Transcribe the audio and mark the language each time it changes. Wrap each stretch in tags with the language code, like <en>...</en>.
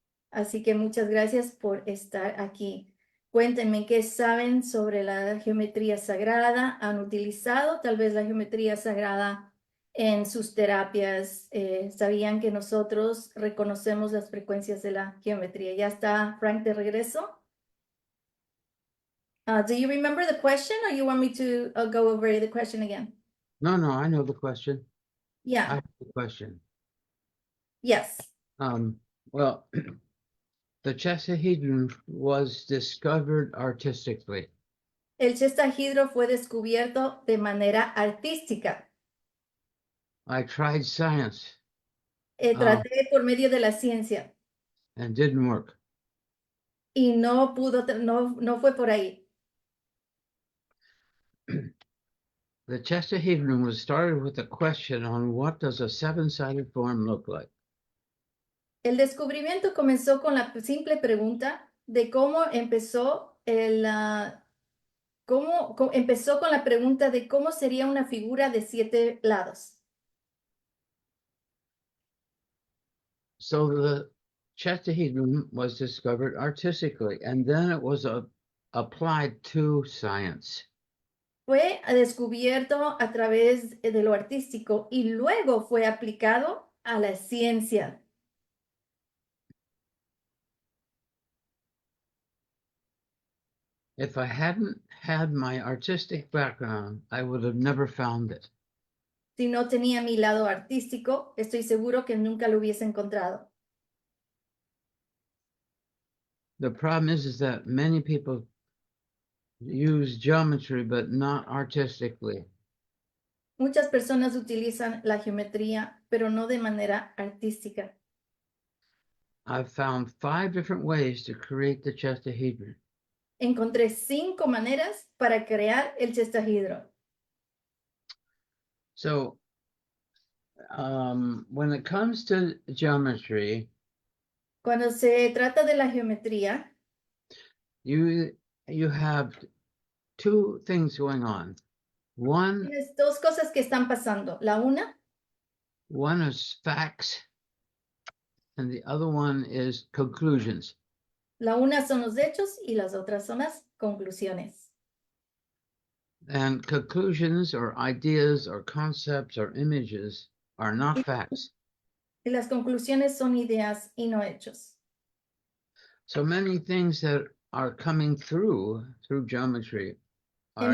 <es>Así que muchas gracias por estar aquí. Cuéntenme qué saben sobre la geometría sagrada. ¿Han utilizado tal vez la geometría sagrada en sus terapias? ¿Sabían que nosotros reconocemos las frecuencias de la geometría? ¿Ya está Frank de regreso?</es> <en>Do you remember the question, or you want me to go over the question again? No, I know the question. Yeah. I have the question. Yes. Well, the gestahedron was discovered artistically.</en> <es>El gestahedro fue descubierto de manera artística.</es> <en>I tried science.</en> <es>Traté por medio de la ciencia.</es> <en>And didn't work.</en> <es>Y no pudo, no fue por ahí.</es> <en>The gestahedron was started with a question on what does a seven-sided form look like?</en> <es>El descubrimiento comenzó con la simple pregunta de cómo empezó empezó con la pregunta de cómo sería una figura de 7 lados.</es> <en>So the gestahedron was discovered artistically, and then it was applied to science.</en> <es>Fue descubierto a través de lo artístico y luego fue aplicado a la ciencia.</es> <en>If I hadn't had my artistic background, I would have never found it.</en> <es>Si no tenía mi lado artístico, estoy seguro que nunca lo hubiese encontrado.</es> <en>The problem is that many people use geometry, but not artistically.</en> <es>Muchas personas utilizan la geometría, pero no de manera artística.</es> <en>I've found 5 different ways to create the gestahedron.</en> <es>Encontré 5 maneras para crear el gestahedron.</es> <en>So, when it comes to geometry,</en> <es>Cuando se trata de la geometría,</es> <en>you have 2 things going on. One</en> <es>tienes 2 cosas que están pasando. La</es> <en>one is facts, and the other one is conclusions.</en> <es>La una son los hechos y las otras son las conclusiones.</es> <en>And conclusions or ideas or concepts or images are not facts.</en> <es>Y las conclusiones son ideas y no hechos.</es> <en>So many things that are coming through geometry are</en>